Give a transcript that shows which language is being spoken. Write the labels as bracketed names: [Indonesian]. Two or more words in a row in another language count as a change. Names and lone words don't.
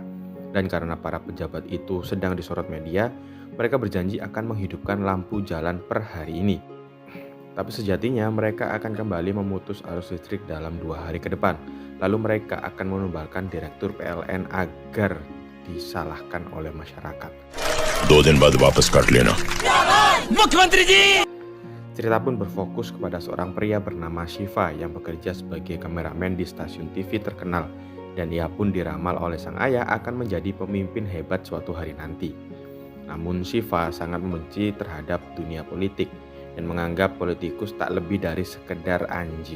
[Indonesian] Dan karena para pejabat itu sedang disorot media, mereka berjanji akan menghidupkan lampu jalan per hari ini. Tapi sejatinya mereka akan kembali memutus arus listrik dalam 2 hari ke depan. Lalu mereka akan menubalkan direktur PLN agar disalahkan oleh masyarakat. [Hindi] 2 दिन बाद वापस काट लेना. मुख्यमंत्री जी! [Indonesian] Cerita pun berfokus kepada seorang pria bernama Shiva yang bekerja sebagai kameramen di stasiun TV terkenal. Dan ia pun diramal oleh sang ayah akan menjadi pemimpin hebat suatu hari nanti. Namun Shiva sangat membenci terhadap dunia politik dan menganggap politikus tak lebih dari sekedar anjing.